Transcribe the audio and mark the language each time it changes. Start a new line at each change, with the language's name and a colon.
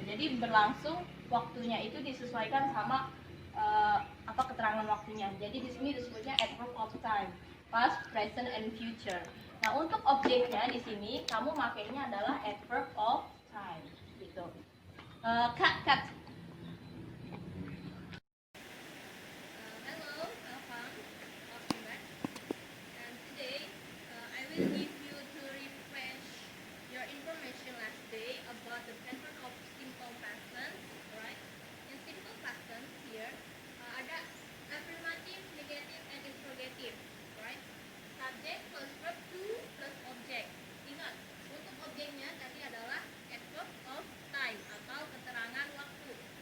Indonesian: Jadi berlangsung waktunya itu disesuaikan sama apa keterangan waktunya. Jadi di sini disebutnya
English: adverb of time, past, present, and future.
Indonesian: Nah untuk objeknya di sini kamu makainya adalah adverb of time gitu.
English: Cut. Hello, welcome back. And today I will give you to refresh your information last day about the pattern of simple past tense, right? In simple past tense here
Indonesian: ada
English: affirmative, negative, and interrogative, right? Subject plus verb to plus object.
Indonesian: Ingat, untuk objeknya tadi adalah adverb of time atau keterangan waktu.